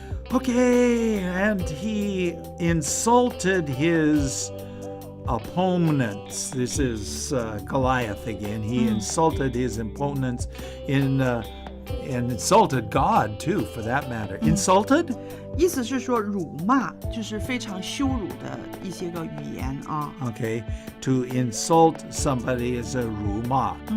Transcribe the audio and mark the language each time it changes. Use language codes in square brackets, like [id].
[en] Okay, and he insulted his opponents. This is Goliath again. He insulted his opponents and insulted God too, for that matter. Insulted? [zh] 意思是说辱骂，就是非常羞辱的一些个语言啊。 [en] Okay, to insult somebody is a 辱骂.